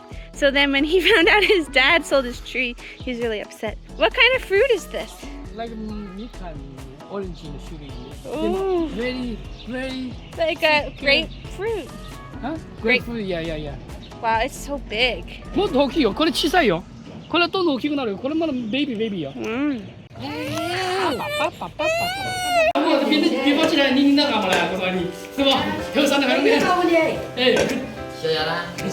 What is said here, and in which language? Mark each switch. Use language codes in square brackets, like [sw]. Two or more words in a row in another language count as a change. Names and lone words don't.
[en] So then when he found out his dad sold his tree, he's really upset. What kind of fruit is this? Like orange in the sugar. Ooh. Very, very. Like a grapefruit. Huh? Grapefruit, yeah. Wow, it's so big. [ja] もっと大きいよ。これ小さいよ。これはどんどん大きくなるよ。これまだベイビーよ。 [zh] 别跑起来，你那干嘛来？我说你，是吧？有啥那个东西？哎，小丫啦。